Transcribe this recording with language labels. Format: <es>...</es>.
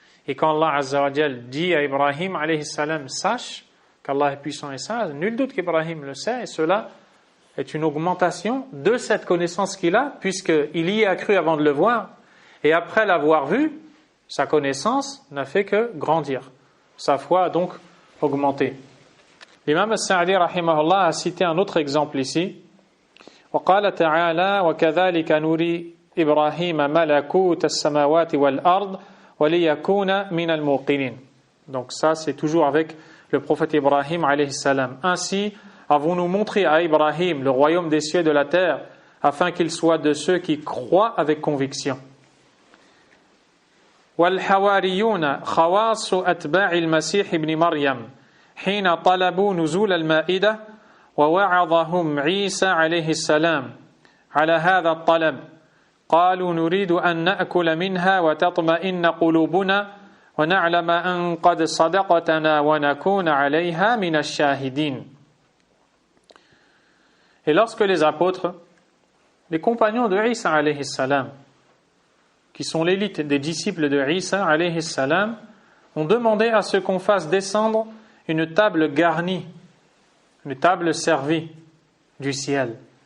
<fr>Et quand Allah Azza wa Jal dit à Ibrahim alayhi salam, sache qu'Allah est puissant et sage, nul doute qu'Ibrahim le sait, et cela est une augmentation de cette connaissance qu'il a, puisqu'il y a cru avant de le voir, et après l'avoir vu, sa connaissance n'a fait que grandir. Sa foi a donc augmenté. L'imam As-Sa'di rahimahullah a cité un autre exemple ici.</fr> <ar>وقال تعالى وكذلك نري إبراهيم ملكوت السماوات والأرض وليكون من الموقنين.</ar> <fr>Donc ça c'est toujours avec le prophète Ibrahim alayhi salam. Ainsi avons-nous montré à Ibrahim le royaume des cieux et de la terre afin qu'il soit de ceux qui croient avec conviction.</fr> <ar>والحواريون خواص أتباع المسيح ابن مريم حين طلبوا نزول المائدة ووعظهم عيسى عليه السلام على هذا الطلب قالوا نريد أن نأكل منها وتطمئن قلوبنا ونعلم أن قد صدقتنا ونكون عليها من الشاهدين.</ar> <fr>Et lorsque les apôtres, les compagnons de Isa alayhi salam, qui sont l'élite des disciples de Isa alayhi salam, ont demandé à ce qu'on fasse descendre une table garnie, une table servie du ciel.</fr>